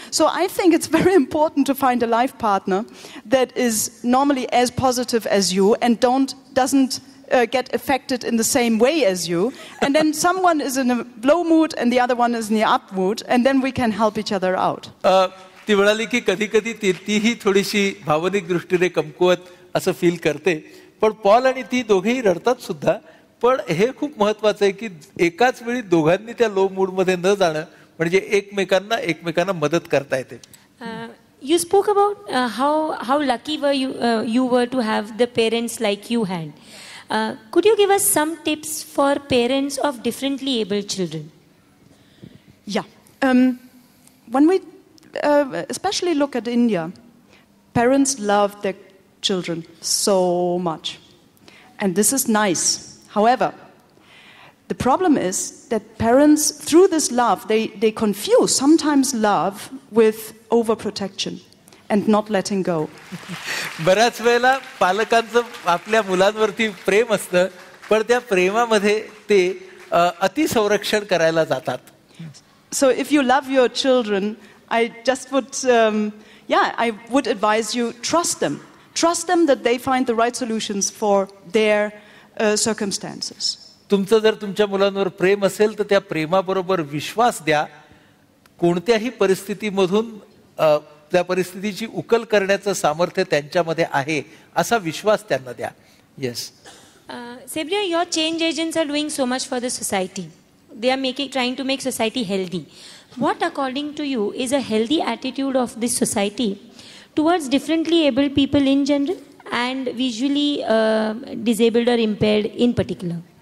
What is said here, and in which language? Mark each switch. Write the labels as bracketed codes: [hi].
[en] So I think it's very important to find a life partner that is normally as positive as you and doesn't get affected in the same way as you, and then someone is in a low mood and the other one is in the up mood, and then we can help each other out. [mr] ती म्हणाली की कधी कधी तीही थोडीशी भावनिक दृष्टीने कमकुवत असं फील करते, पण पॉल आणि ती दोघेही रडतात सुद्धा. पण हे खूप महत्वाचं आहे की एकाच वेळी दोघांनी त्या लो मूड मध्ये न जाणं, म्हणजे एकमेकांना मदत करता येते. [en] You spoke about how lucky were you were to have the parents like you had. Could you give us some tips for parents of differently abled children? Yeah. When we especially look at India, parents love their children so much. And this is nice. However, the problem is that parents, through this love, they confuse sometimes love with overprotection and not letting go. [mr] बऱ्याच वेळेला पालकांचं आपल्या मुलांवरती प्रेम असतं, पण त्या प्रेमामध्ये ते अतिसंरक्षण करायला जातात. [en] So if you love your children, I just would, I would advise you, trust them. Trust them that they find the right solutions for their circumstances. [mr] तुमचं जर तुमच्या मुलांवर प्रेम असेल तर त्या प्रेमाबरोबर विश्वास द्या. कोणत्याही परिस्थितीमधून त्या परिस्थितीची उकल करण्याचं सामर्थ्य त्यांच्यामध्ये आहे असा विश्वास त्यांना द्या. [en] Yes. Sabriya, your change agents are doing so much for the society. They are trying to make society healthy. What, according to you, is a healthy attitude of this society towards differently abled people in general and visually disabled or impaired in particular?